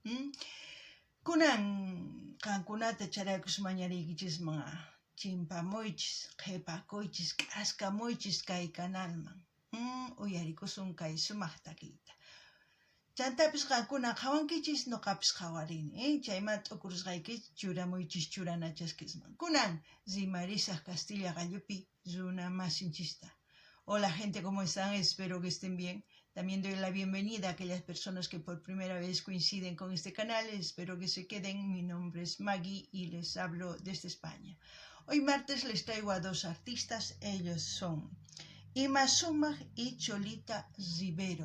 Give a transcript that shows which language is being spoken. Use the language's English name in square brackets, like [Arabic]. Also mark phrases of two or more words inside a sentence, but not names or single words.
[Quechua] Kunan qankunata charaykus mañariykichisman chimpamuychis, qhipakuychis, k'askamuychis kay kanalman. Uyarikusun kay sumaq takiyta. Chantapis qankuna qhawankichis nuqapis qhawarini. Chayman t'ukurisqaykichis churamuychis churana chaskisman. Kunan rimarisaq Castilla Gallupi runa masinchista. [Spanish] Hola gente, ¿cómo están? Espero que estén bien. También doy la bienvenida a aquellas personas que por primera vez coinciden con este canal. Espero que se queden. Mi nombre es Maggie y les hablo desde España. Hoy martes les traigo a dos artistas. Ellos son Ima Sumaq y Cholita Rivero.